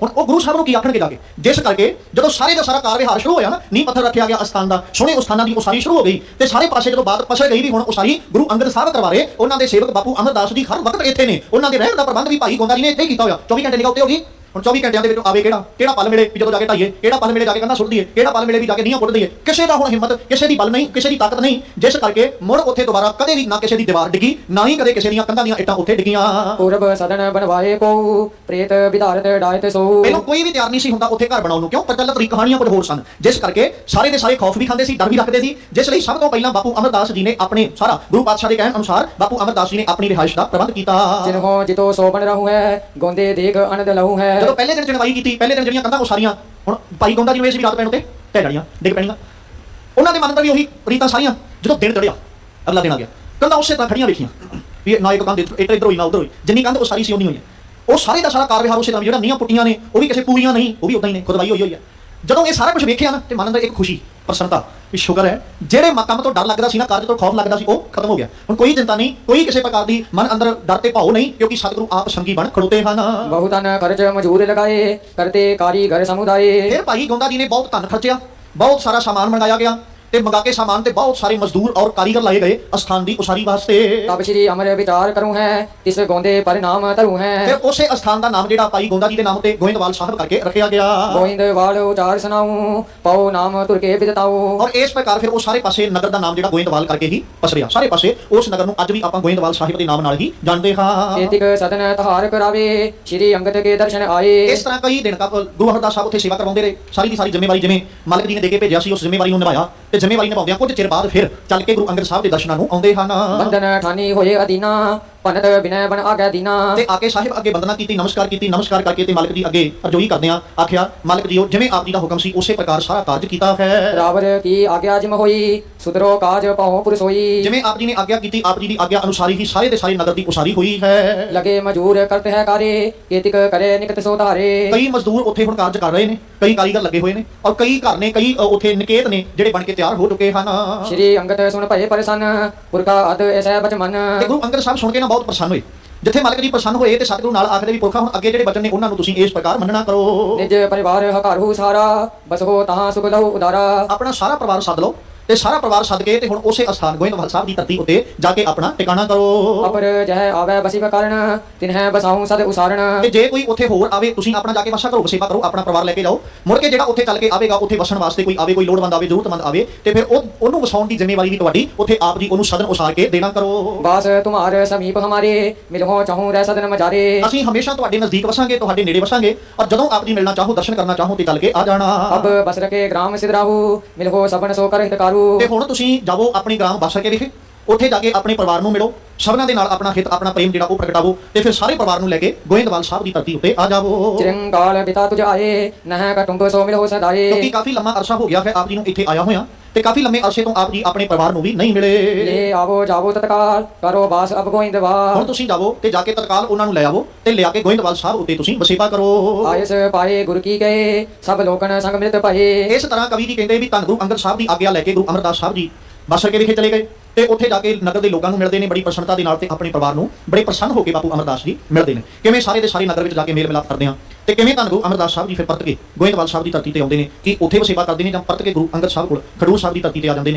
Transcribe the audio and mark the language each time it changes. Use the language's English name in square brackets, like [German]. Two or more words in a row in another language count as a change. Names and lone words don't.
[Punjabi] ਹੁਣ ਉਹ ਗੁਰੂ ਸਾਹਿਬ ਨੂੰ ਕੀ ਆਖਣਗੇ ਜਾ ਕੇ, ਜਿਸ ਕਰਕੇ ਜਦੋਂ ਸਾਰੇ ਦਾ ਸਾਰਾ ਕਾਰ ਵਿਹਾਰ ਸ਼ੁਰੂ ਹੋਇਆ ਨਾ, ਨੀਂਹ ਪੱਥਰ ਰੱਖਿਆ ਗਿਆ ਅਸਥਾਨ ਦਾ, ਸੋਹਣੇ ਉਸਥਾਨਾਂ ਦੀ ਉਸਾਰੀ ਸ਼ੁਰੂ ਹੋ ਗਈ, ਤੇ ਸਾਰੇ ਪਾਸੇ ਜਦੋਂ ਬਾਤ ਪਸਰ ਗਈ ਵੀ ਹੁਣ ਉਸਾਰੀ ਗੁਰੂ ਅੰਗਦ ਸਾਹਿਬ ਕਰਵਾ ਰਹੇ, ਉਹਨਾਂ ਦੇ ਸੇਵਕ ਬਾਪੂ ਅਮਰਦਾਸ ਜੀ ਹਰ ਵਕਤ ਇੱਥੇ ਨੇ, ਉਹਨਾਂ ਦੇ ਰਹਿਣ ਦਾ ਪ੍ਰਬੰਧ ਵੀ ਭਾਈ ਗੋਂਦਾ ਜੀ ਨੇ ਇੱਥੇ ਹੀ ਕੀਤਾ ਹੋਇਆ। 24 ਘੰਟੇ ਨਿਗਾਹ ਉੱਤੇ ਹੋ ਗਈ। ਹੁਣ 24 ਘੰਟਿਆਂ ਦੇ ਵਿੱਚ ਆਵੇ ਕਿਹੜਾ ਪਲ ਮਿਲੇ ਵੀ ਜਦੋਂ ਜਾ ਕੇ ਢਾਈਏ, ਕਿਹੜਾ ਪਲ ਮਿਲੇ ਜਾ ਕੇ ਕੰਧਾਂ ਸੁੱਟ ਦਈਏ, ਕਿਹੜਾ ਪਲ ਮਿਲੇ ਵੀ ਜਾ ਕੇ ਨੀਹਾਂ ਪੁੱਟ ਦਈਏ। ਕਿਸੇ ਦਾ ਹੁਣ ਹਿੰਮਤ, ਕਿਸੇ ਦੀ ਬਲ ਨਹੀਂ, ਕਿਸੇ ਦੀ ਤਾਕਤ ਨਹੀਂ, ਜਿਸ ਕਰਕੇ ਮੁੜ ਉੱਥੇ ਦੁਬਾਰਾ ਕਦੇ ਵੀ ਨਾ ਕਿਸੇ ਦੀ ਦੀਵਾਰ ਡਿੱਗੀ, ਨਾ ਹੀ ਕਦੇ ਕਿਸੇ ਦੀਆਂ ਕੰਧਾਂ ਦੀਆਂ ਇੱਟਾਂ ਉੱਥੇ ਡਿੱਗੀਆਂ। [Braj] पूरब सदन बनवाए को प्रेत विधारत डायत सो। [Punjabi] ਪਹਿਲਾਂ ਕੋਈ ਵੀ ਤਿਆਰ ਨਹੀਂ ਸੀ ਹੁੰਦਾ ਉੱਥੇ ਘਰ ਬਣਾਉਣ ਨੂੰ, ਕਿਉਂ ਪ੍ਰਚਲਿਤ ਕਹਾਣੀਆਂ ਕੁਝ ਹੋਰ ਸਨ, ਜਿਸ ਕਰਕੇ ਸਾਰੇ ਦੇ ਸਾਰੇ ਖੌਫ ਵੀ ਖਾਂਦੇ ਸੀ, ਡਰ ਵੀ ਰੱਖਦੇ ਸੀ। ਜਿਸ ਲਈ ਸਭ ਤੋਂ ਪਹਿਲਾਂ ਬਾਪੂ ਅਮਰਦਾਸ ਜੀ ਨੇ ਆਪਣੇ ਸਾਰਾ ਗੁਰੂ ਪਾਤਸ਼ਾਹ ਦੇ ਕਹਿਣ ਅਨੁਸਾਰ ਬਾਪੂ ਅਮਰਦਾਸ ਜੀ ਨੇ ਆਪਣੀ ਰਿਹਾਇਸ਼ ਦਾ ਪ੍ਰਬੰਧ ਕੀਤਾ। [Braj] जिन्हों जितो सो बन रहूं है गोंदे देख अनद लहू है। [Punjabi] ਜਦੋਂ ਪਹਿਲੇ ਦਿਨ ਚਣਵਾਈ ਕੀਤੀ, ਪਹਿਲੇ ਦਿਨ ਜਿਹੜੀਆਂ ਕੰਧਾਂ ਉਸਾਰੀਆਂ, ਹੁਣ ਭਾਈ ਗੋਂਦਾ ਜੀ ਨੂੰ ਇਸ ਵੀ ਰਾਤ ਪੈਣ ਉੱਤੇ ਢਹਿ ਜਾਣੀਆਂ, ਡਿੱਗ ਪੈਣੀਆਂ। ਉਹਨਾਂ ਦੇ ਮਨ ਅੰਦਰ ਵੀ ਉਹੀ ਰੀਤਾਂ ਸਾਰੀਆਂ। ਜਦੋਂ ਦਿਨ ਚੜਿਆ, ਅਗਲਾ ਦਿਨ ਆ ਗਿਆ, ਕੰਧਾਂ ਉਸੇ ਤਰ੍ਹਾਂ ਖੜੀਆਂ ਵੇਖੀਆਂ ਵੀ ਨਾ ਇੱਕ ਕੰਧ ਇੱਧਰ ਹੋਈ ਨਾ ਉੱਧਰ ਹੋਈ, ਜਿੰਨੀ ਕੰਧ ਉਸਾਰੀ ਸੀ ਉਨੀ ਹੋਈ ਹੈ। ਉਹ ਸਾਰੇ ਦਾ ਸਾਰਾ ਕਾਰ ਵਿਹਾਰ ਉਸੇ ਤਰ੍ਹਾਂ, ਜਿਹੜਾ ਨੀਹਾਂ ਪੁੱਟੀਆਂ ਨੇ ਉਹ ਵੀ ਕਿਸੇ ਪੂਰੀਆਂ ਨਹੀਂ, ਉਹ ਵੀ ਉਦਾਂ ਹੀ ਨੇ, ਖੁਦਵਾਈ ਹੋਈ ਹੈ। ਜਦੋਂ ਇਹ ਸਾਰਾ ਕੁਝ ਵੇਖਿਆ ਨਾ ਤੇ ਮਨ ਅੰਦਰ ਇੱਕ ਖੁਸ਼ੀ, ਪ੍ਰਸੰਨਤਾ ਵੀ ਸ਼ੁਕਰ ਹੈ ਜਿਹੜੇ ਕੰਮ ਤੋਂ ਡਰ ਲੱਗਦਾ ਸੀ ਨਾ, ਕਾਰਜ ਤੋਂ ਖੌਫ ਲੱਗਦਾ ਸੀ, ਉਹ ਖਤਮ ਹੋ ਗਿਆ। ਹੁਣ ਕੋਈ ਚਿੰਤਾ ਨਹੀਂ, ਕੋਈ ਕਿਸੇ ਪ੍ਰਕਾਰ ਦੀ ਮਨ ਅੰਦਰ ਡਰ ਤੇ ਭਾਉ ਨਹੀਂ, ਕਿਉਂਕਿ ਸਤਿਗੁਰੂ ਆਪ ਸੰਗੀ ਬਣ ਖੜੋਤੇ ਹਨ। [Braj] बहुतन खर्च मजूर लगाए करते कारीगर समुदाय। [Punjabi] ਫਿਰ ਭਾਈ ਗੋਂਦਾ ਜੀ ਨੇ ਬਹੁਤ ਧਨ ਖਰਚਿਆ, ਬਹੁਤ ਸਾਰਾ ਸਾਮਾਨ ਮੰਗਾਇਆ ਗਿਆ, ਤੇ ਮੰਗਾ ਕੇ ਸਾਮਾਨ ਤੇ ਬਹੁਤ ਸਾਰੇ ਮਜ਼ਦੂਰ ਔਰ ਕਾਰੀਗਰ ਲਾਏ ਗਏ ਅਸਥਾਨ ਦੀ ਉਸਾਰੀ ਵਾਸਤੇ। [Braj] तब श्री अमर विचार करूं है तिस गोंदे पर नाम धरूं है। [Punjabi] ਫਿਰ ਉਸੇ ਅਸਥਾਨ ਦਾ ਨਾਮ ਜਿਹੜਾ ਭਾਈ ਗੋਂਦਾ ਜੀ ਦੇ ਨਾਮ ਤੇ ਗੋਇੰਦਵਾਲ ਸਾਹਿਬ ਕਰਕੇ ਰੱਖਿਆ ਗਿਆ। [Braj] गोविंदवाल उचार सुनाऊं पाओ नाम तुर के बिदताओ। [Punjabi] ਔਰ ਇਸ ਪ੍ਰਕਾਰ ਫਿਰ ਉਹ ਸਾਰੇ ਪਾਸੇ ਨਗਰ ਦਾ ਨਾਮ ਜਿਹੜਾ ਗੋਇੰਦਵਾਲ ਕਰਕੇ ਹੀ ਪਸਰਿਆ। ਸਾਰੇ ਪਾਸੇ ਉਸ ਨਗਰ ਨੂੰ ਅੱਜ ਵੀ ਆਪਾਂ ਗੋਇੰਦਵਾਲ ਸਾਹਿਬ ਦੇ ਨਾਮ ਨਾਲ ਹੀ ਜਾਣਦੇ ਹਾਂ। [Braj] केतिक सदन तहार करावे श्री अंगद के दर्शन आए। [Punjabi] ਇਸ ਤਰ੍ਹਾਂ ਕਈ ਦਿਨ ਤੱਕ ਗੁਰੂ ਹਰਦਾਸ ਸਾਹਿਬ ਉੱਥੇ ਸੇਵਾ ਕਰਵਾਉਂਦੇ ਰਹੇ। ਸਾਰੀ ਦੀ ਸਾਰੀ ਜ਼ਿੰਮੇਵਾਰੀ ਜਿਵੇਂ ਮਾਲਕ ਜੀ ਨੇ ਦੇ ਕੇ ਭੇਜਿਆ ਸੀ, ਉਸ ਜ਼ਿੰਮੇਵਾਰੀ ਨੂੰ ਨਿਭਾਇਆ, ਤੇ ਜ਼ਿੰਮੇਵਾਰੀ ਨਿਭਾਉਂਦਿਆਂ ਕੁਝ ਚਿਰ ਬਾਅਦ ਫਿਰ ਚੱਲ ਕੇ ਗੁਰੂ ਅੰਗਦ ਸਾਹਿਬ ਦੇ ਦਰਸ਼ਨਾਂ ਨੂੰ ਆਉਂਦੇ ਹਨ। [Braj] बंधन ठानी होए अदीना पनत बिनय बन आगे दीना। [Punjabi] ਤੇ ਆ ਕੇ ਸਾਹਿਬ ਅੱਗੇ ਬੰਦਨਾ ਕੀਤੀ, ਨਮਸਕਾਰ ਕੀਤੀ, ਨਮਸਕਾਰ ਕਰਕੇ ਤੇ ਮਾਲਕ ਜੀ ਅੱਗੇ ਅਰਜ਼ੋਈ ਕਰਦਿਆਂ ਆਖਿਆ, ਮਾਲਕ ਜੀਓ ਜਿਵੇਂ ਆਪ ਜੀ ਦਾ ਹੁਕਮ ਸੀ ਉਸੇ ਪ੍ਰਕਾਰ ਸਾਰਾ ਕਾਰਜ ਕੀਤਾ ਹੈ। [Braj] रावर की आज्ञा जिम होई सुधरो काज पाओ पुरुष होई। [Punjabi] ਜਿਵੇਂ ਆਪ ਜੀ ਨੇ ਆਗਿਆ ਕੀਤੀ, ਆਪ ਜੀ ਦੀ ਆਗਿਆ ਅਨੁਸਾਰ ਹੀ ਸਾਰੇ ਦੇ ਸਾਰੇ ਨਗਰ ਦੀ ਉਸਾਰੀ ਹੋਈ ਹੈ। [Braj] लगे मजूर करते है कार्य केतिक करे निकट सो धारे। [Punjabi] ਕਈ ਮਜ਼ਦੂਰ ਉੱਥੇ ਹੁਣ ਕਾਰਜ ਕਰ ਰਹੇ ਨੇ, ਕਈ ਕਾਰੀਗਰ ਲੱਗੇ ਹੋਏ ਨੇ, ਔਰ ਕਈ ਘਰ ਨੇ, ਕਈ ਉੱਥੇ ਨਿਕੇਤ ਨੇ ਜਿਹੜੇ ਬਣ ਕੇ ਤਿਆਰ ਹੋ ਚੁੱਕੇ ਹਨ। [Braj] श्री अंगद सुन भये प्रसन्न पुरखा अद ऐसा बच मन। [Punjabi] ਤੇ ਗੁਰੂ ਅੰਗਦ ਸਾਹਿਬ ਸੁਣ ਕੇ ਨਾ ਬਹੁਤ ਪ੍ਰਸੰਨ ਹੋਏ। ਜਿੱਥੇ ਮਾਲਕ ਜੀ ਪ੍ਰਸੰਨ ਹੋਏ ਤੇ ਸਤਿਗੁਰੂ ਨਾਲ ਆਖਦੇ ਵੀ ਪੁਰਖਾ ਹੁਣ ਅੱਗੇ ਜਿਹੜੇ ਬਚਨ ਨੇ ਉਹਨਾਂ ਨੂੰ ਤੁਸੀਂ ਇਸ ਪ੍ਰਕਾਰ ਮੰਨਣਾ ਕਰੋ। [Braj] निज परिवार हकारहु सारा बस हो तहाँ सुख लहु उदारा। [Punjabi] ਆਪਣਾ ਸਾਰਾ ਪਰਿਵਾਰ ਸੱਦ ਲਓ ਤੇ ਸਾਰਾ ਪਰਿਵਾਰ ਸੱਦ ਕੇ ਤੇ ਹੁਣ ਉਸੇ ਅਸਥਾਨ ਗੋਇੰਦਵਾਲ ਸਾਹਿਬ ਦੀ ਧਰਤੀ ਉੱਤੇ ਜਾ ਕੇ ਆਪਣਾ ਟਿਕਾਣਾ ਕਰੋ। [Braj] अपर जह आवे बसी कारण तिन्ह बसाऊं सद उसारण। [Punjabi] ਤੇ ਜੇ ਕੋਈ ਉੱਥੇ ਹੋਰ ਆਵੇ ਤੁਸੀਂ ਆਪਣਾ ਜਾ ਕੇ ਵਸਾ ਕਰੋ, ਵਸੇਬਾ ਕਰੋ, ਆਪਣਾ ਪਰਿਵਾਰ ਲੈ ਕੇ ਜਾਓ। ਮੁੜ ਕੇ ਜਿਹੜਾ ਉੱਥੇ ਚੱਲ ਕੇ ਆਵੇਗਾ, ਉੱਥੇ ਵਸਣ ਵਾਸਤੇ ਕੋਈ ਆਵੇ, ਕੋਈ ਲੋੜਵੰਦ ਆਵੇ, ਜ਼ਰੂਰਤਮੰਦ ਆਵੇ, ਤੇ ਫਿਰ ਉਹਨੂੰ ਵਸਾਉਣ ਦੀ ਜ਼ਿੰਮੇਵਾਰੀ ਵੀ ਤੁਹਾਡੀ, ਉੱਥੇ ਆਪ ਜੀ ਉਹਨੂੰ ਸਦਨ ਉਸਾਰ ਕੇ ਦੇਣਾ ਕਰੋ। [Braj] बास तुम्हार समीप हमारे मिलहो चाहूं रह सदन मजारे। [Punjabi] ਅਸੀਂ ਹਮੇਸ਼ਾ ਤੁਹਾਡੇ ਨਜ਼ਦੀਕ ਵਸਾਂਗੇ, ਤੁਹਾਡੇ ਨੇੜੇ ਵਸਾਂਗੇ, ਔਰ ਜਦੋਂ ਆਪ ਜੀ ਮਿਲਣਾ ਚਾਹੋ, ਦਰਸ਼ਨ ਕਰਨਾ ਚਾਹੋ ਤੇ ਚੱਲ ਕੇ ਆ ਜਾਣਾ। [Braj] अब बसर के ग्राम सिद्धराहु मिलहो सबन सो कर हितकारु। [Punjabi] ਤੇ ਹੁਣ ਤੁਸੀਂ ਜਾਵੋ ਆਪਣੀ ਗ੍ਰਾਮ ਬਸਰ ਕੇ ਵਿਖੇ, ਉੱਥੇ ਜਾ ਕੇ ਆਪਣੇ ਪਰਿਵਾਰ ਨੂੰ ਮਿਲੋ, ਸਭਨਾਂ ਦੇ ਨਾਲ ਆਪਣਾ ਹਿੱਤ, ਆਪਣਾ ਪ੍ਰੇਮ ਜਿਹੜਾ ਉਹ ਪ੍ਰਗਟਾਵੋ, ਤੇ ਫਿਰ ਸਾਰੇ ਪਰਿਵਾਰ ਨੂੰ ਲੈ ਕੇ ਗੋਇੰਦਵਾਲ ਸਾਹਿਬ ਦੀ ਧਰਤੀ ਉੱਤੇ ਆ ਜਾਵੋ। [Braj] चिरंगाल बिता तुझ आए नह कटुंब सो मिलहो सदाए। [Punjabi] ਕਿਉਂਕਿ ਕਾਫੀ ਲੰਮਾ ਅਰਸਾ ਹੋ ਗਿਆ ਹੈ ਆਪ ਜੀ ਨੂੰ ਇੱਥੇ ਆਇਆ ਹੋਇਆ, ਤੇ ਕਾਫੀ ਲੰਮੇ ਅਰਸੇ ਤੋਂ ਆਪ ਜੀ ਆਪਣੇ ਪਰਿਵਾਰ ਨੂੰ ਵੀ ਨਹੀਂ ਮਿਲੇ। [Braj] ले आवो जावो तत्काल करो बास अब गोइंदवाल। [Punjabi] ਹੁਣ ਤੁਸੀਂ ਜਾਵੋ ਤੇ ਜਾ ਕੇ ਤਤਕਾਲ ਉਹਨਾਂ ਨੂੰ ਲੈ ਆਵੋ ਤੇ ਲਿਆ ਕੇ ਗੋਇੰਦਵਾਲ ਸਾਹਿਬ ਉੱਤੇ ਤੁਸੀਂ ਵਸੇਬਾ ਕਰੋ। [Braj] आयस पाए गुरु की गए सब लोकन संग मिलत पाए। [Punjabi] ਇਸ ਤਰ੍ਹਾਂ ਕਵੀ ਜੀ ਕਹਿੰਦੇ ਵੀ ਧੰਨ ਗੁਰੂ ਅੰਗਦ ਸਾਹਿਬ ਦੀ ਆਗਿਆ ਲੈ ਕੇ ਗੁਰੂ ਅਮਰਦਾਸ ਸਾਹਿਬ ਜੀ ਬਸਰ ਕੇ ਵਿਖੇ ਚਲੇ ਗਏ, ਤੇ ਉੱਥੇ ਜਾ ਕੇ ਨਗਰ ਦੇ ਲੋਕਾਂ ਨੂੰ ਮਿਲਦੇ ਨੇ ਬੜੀ ਪ੍ਰਸੰਨਤਾ ਦੇ ਨਾਲ ਤੇ ਆਪਣੇ ਪਰਿਵਾਰ ਨੂੰ ਬੜੇ ਪ੍ਰਸੰਨ ਹੋ ਕੇ ਬਾਪੂ ਅਮਰਦਾਸ ਜੀ ਮਿਲਦੇ ਨੇ। ਕਿਵੇਂ ਸਾਰੇ ਦੇ ਸਾਰੇ ਨਗਰ ਵਿੱਚ ਜਾ ਕੇ ਮੇਲ ਮਿਲਾਪ ਕਰਦੇ ਆ ਤੇ ਕਿਵੇਂ ਧੰਨ ਗੁਰੂ ਅਮਰਦਾਸ ਸਾਹਿਬ ਜੀ ਫਿਰ ਪਰਤ ਕੇ ਗੋਇੰਦਵਾਲ ਸਾਹਿਬ ਦੀ ਧਰਤੀ ਤੇ ਆਉਂਦੇ ਨੇ ਕਿ ਉੱਥੇ ਵੀ ਸੇਵਾ ਕਰਦੇ ਨੇ ਜਾਂ ਪਰਤ ਕੇ ਗੁਰੂ ਅੰਗਦ ਸਾਹਿਬ ਕੋਲ ਖਡੂਰ ਸਾਹਿਬ ਦੀ ਧਰਤੀ ਤੇ ਆ ਜਾਂਦੇ ਨੇ।